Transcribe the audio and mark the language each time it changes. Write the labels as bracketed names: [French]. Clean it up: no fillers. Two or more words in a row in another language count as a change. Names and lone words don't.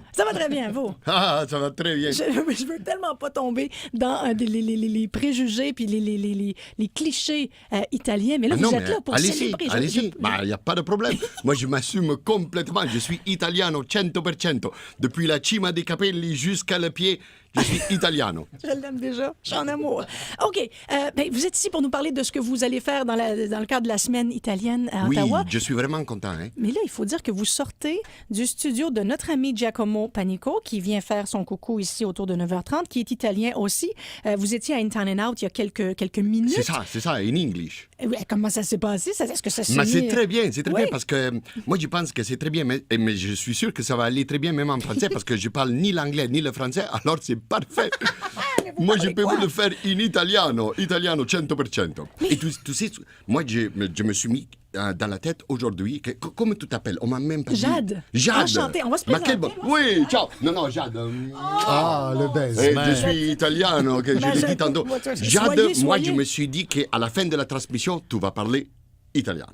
[French] Ça va très bien, vous? Ah, ça va très bien. Je veux tellement pas tomber dans les préjugés puis les clichés italiens. Mais là, vous êtes là pour célébrer. Allez-y, il n'y a pas de problème. Moi, je m'assume complètement. Je suis italiano 100%. Depuis [Italian] la cima dei capelli [French] jusqu'à le pied, je suis italiano. Je l'aime déjà. Je suis en amour. OK. Vous êtes ici pour nous parler de ce que vous allez faire dans le cadre de la semaine italienne à Ottawa. Oui, je suis vraiment content. Hein? Mais là, il faut dire que vous sortez du studio de notre ami Giacomo Panico, qui vient faire son coucou ici autour de 9h30, qui est italien aussi. Vous étiez à In Town and Out il y a quelques minutes. C'est ça, [English] in English. [French] Comment ça s'est passé? Est-ce que ça s'est C'est très bien, parce que moi, je pense que c'est très bien, mais je suis sûr que ça va aller très bien même en français, parce que je parle ni l'anglais ni le français, alors c'est parfait. Moi, je peux vous le faire [Italian] in italiano [French] 100%. Et tu sais, moi, je me suis mis dans la tête aujourd'hui, comment tu t'appelles? On m'a même pas dit. Jade. Enchanté, on va se présenter. Oui, ciao. Non, Jade. Le buzz. Je suis italiano, je l'ai dit tantôt. Jade, moi, je me suis dit qu'à la fin de la transmission, tu vas parler italiano.